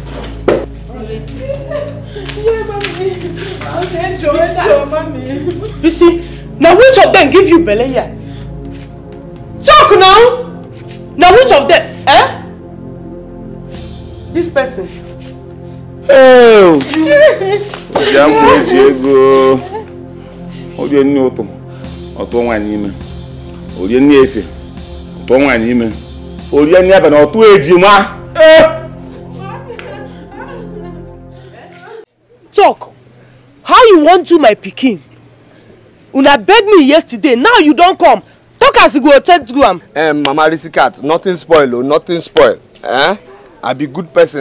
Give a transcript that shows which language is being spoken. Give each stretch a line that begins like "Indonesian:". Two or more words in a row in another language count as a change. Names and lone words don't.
Nigerian Pidgin: You see, now which of them give you belly here? Talk now! Now which of them? This person. Oh! Diego.
Yoruba: Oye ni oto. Oto nwa ni me. Oye ni efe. Oto nwa ni me. Oye ni abe na oto ejima.
Nigerian Pidgin: Talk. How you want to my pikin? Una beg me yesterday, now you don't come. Talk as you go take to am. Mama Risikat, nothing spoil, nothing spoil. I be good person.